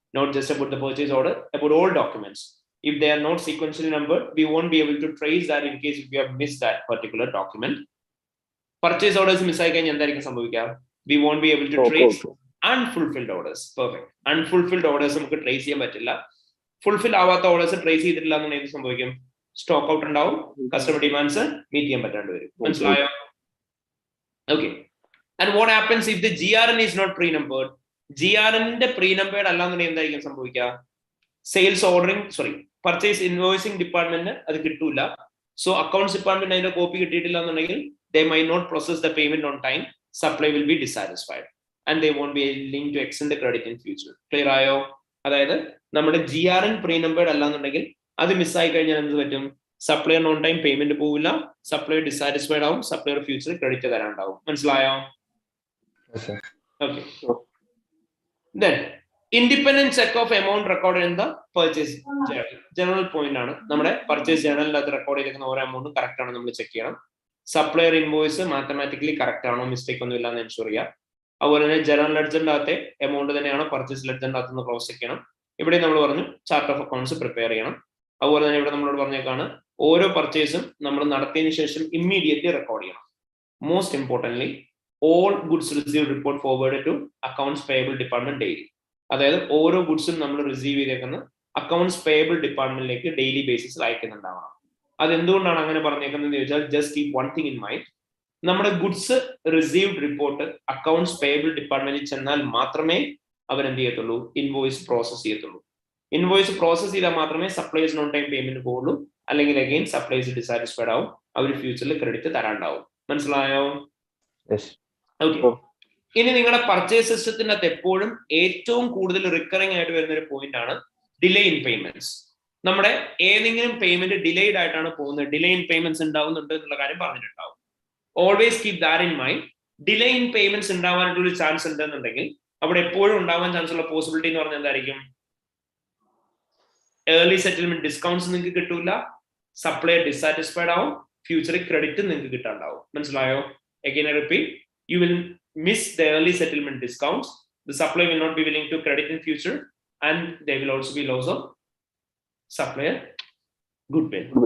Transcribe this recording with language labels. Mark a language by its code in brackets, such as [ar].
[en] Not just about the purchase order, about all documents. If they are not sequentially numbered, we won't be able to trace that in case if we have missed that particular document. [ml] Purchase orders miss ആയി കഴിഞ്ഞാൽ എന്തായിരിക്കും സംഭവിക്കുക? [en] We won't be able to trace unfulfilled orders. Perfect. [ml] Unfulfilled orders നമുക്ക് trace ചെയ്യാൻ പറ്റില്ല. Fulfill ആവാത്ത orders trace ചെയ്തിട്ടില്ല എന്നുണ്ടെങ്കിൽ എന്ത് സംഭവിക്കും? Stock out ഉണ്ടാവും, customer demands meet ചെയ്യാൻ പറ്റാണ്ട് വരും. മനസ്സിലായോ? Okay. [en] And what happens if the GRN is not pre-numbered? [ml] GRN ന്റെ pre-numbered അല്ലാന്നുണ്ടെങ്കിൽ എന്തായിരിക്കും സംഭവിക്കുക? Sales ordering, purchase invoicing department അത് കിട്ടൂല. [en] So accounts department [ml] അതിന്റെ കോപ്പി കിട്ടിയിട്ടില്ല എന്നുണ്ടെങ്കിൽ [en] they might not process the payment on time. Supply will be dissatisfied and they won't be willing to extend the credit in future. [ml] Clear ആയോ? അതായത് നമ്മുടെ GRN pre-numbered അല്ലാന്നുണ്ടെങ്കിൽ അത് മിസ്സായി കഴിഞ്ഞാൽ എന്ത് പറ്റും? സപ്ലയർ ഓൺ ടൈം പേയ്മെന്റ് പോവില്ല, സപ്ലയർ ഡിസാറ്റിസ്ഫൈഡ് ആവും, സപ്ലയർ ഫ്യൂച്ചറിൽ ക്രെഡിറ്റ് തരാണ്ടാവും. മനസ്സിലായോ? Okay. [en] Then independent check of amount recorded in the purchase journal. [ml] General point ആണ്, നമ്മുടെ പർച്ചേസ് ജേർണലിനകത്ത് റെക്കോർഡ് ചെയ്തിരിക്കുന്ന ഓരോ എമൗണ്ടും കറക്റ്റ് ആണ് നമ്മൾ ചെക്ക് ചെയ്യണം. സപ്ലയർ ഇൻവോയ്സ് മാത്തമാറ്റിക്കലി കറക്റ്റ് ആണോ, മിസ്റ്റേക്ക് ഒന്നും ഇല്ലാന്ന് എൻഷുർ ചെയ്യുക. അതുപോലെ തന്നെ ജനറൽ ലെഡ്ജറിനകത്തെ എമൗണ്ട് തന്നെയാണ് പർച്ചേസ് ലെഡ്ജറിനകത്ത് നിന്ന് ക്രോസ് ചെക്ക് ചെയ്യണം. ഇവിടെ നമ്മൾ പറഞ്ഞു ചാർട്ട് ഓഫ് അക്കൗണ്ട്സ് പ്രിപ്പയർ ചെയ്യണം. അതുപോലെ തന്നെ ഇവിടെ നമ്മളോട് പറഞ്ഞേക്കാണ് ഓരോ പർച്ചേസും നമ്മൾ നടത്തിയതിനു ശേഷം ഇമ്മീഡിയറ്റ്ലി റെക്കോർഡ് ചെയ്യണം. [en] Most importantly all goods received report forwarded to accounts payable department daily. [ml] അതായത് ഓരോ ഗുഡ്സും നമ്മൾ റിസീവ് ചെയ്തേക്കുന്ന അക്കൗണ്ട്സ് പേയബിൾ ഡിപ്പാർട്ട്മെന്റിലേക്ക് ഡെയിലി ബേസിസിൽ അയക്കുന്നുണ്ടാവണം. അതെന്തുകൊണ്ടാണ് അങ്ങനെ പറഞ്ഞേക്കുന്നതെന്ന് ചോദിച്ചാൽ [en] Just keep one thing in mind. [ml] നമ്മുടെ goods received report accounts payable ഡിപ്പാർട്ട്മെന്റിൽ ചെന്നാൽ മാത്രമേ അവർ എന്ത് ചെയ്യത്തുള്ളൂ? ഇൻവോയ്സ് പ്രോസസ് ചെയ്യത്തുള്ളൂ. ഇൻവോയ്സ് പ്രോസസ് ചെയ്താൽ മാത്രമേ സപ്ലൈസ് നോൺ ടൈം പേയ്മെന്റ് പോകുള്ളൂ. അല്ലെങ്കിൽ അഗെയിൻ സപ്ലൈസ് ഡിസാറ്റിസ്ഫൈഡ് ആവും, അവർ ഫ്യൂച്ചറിൽ ക്രെഡിറ്റ് തരാണ്ടാവും. മനസ്സിലായോ? ഓക്കെ. ഇനി നിങ്ങളുടെ പർച്ചേസ് സിസ്റ്റത്തിന്റെ അകത്ത് എപ്പോഴും ഏറ്റവും കൂടുതൽ റിക്കറിംഗ് ആയിട്ട് വരുന്ന ഒരു പോയിന്റ് ആണ് ഡിലേ ഇൻ പേയ്മെന്റ്സ്. നമ്മുടെ ഏതെങ്കിലും പേയ്മെന്റ് ഡിലേഡ് ആയിട്ടാണ് പോകുന്നത്, ഡിലേ ഇൻ പേയ്മെന്റ്സ് ഉണ്ടാവുന്നുണ്ട് എന്നുള്ള കാര്യം പറഞ്ഞിട്ടുണ്ടാവും. [en] Always keep that in mind. [ml] Delay in payments ഉണ്ടാവാനായിട്ടുള്ള chance ഉണ്ടെന്നുണ്ടെങ്കിൽ അവിടെ എപ്പോഴും ഉണ്ടാവാൻ ചാൻസ് ഉള്ള പോസിബിലിറ്റി എന്ന് പറഞ്ഞാൽ എന്തായിരിക്കും? ഏർലി സെറ്റിൽമെന്റ് ഡിസ്കൗണ്ട്സ് നിങ്ങൾക്ക് കിട്ടൂല, സപ്ലയർ ഡിസാറ്റിസ്ഫൈഡ് ആവും, ഫ്യൂച്ചറിൽ ക്രെഡിറ്റ് നിങ്ങൾക്ക് കിട്ടാണ്ടാവും. മനസ്സിലായോ? [en] Again I repeat, you will miss the early settlement discounts, the supplier will not be willing to credit in future, and there will also be loss of supplier goodwill.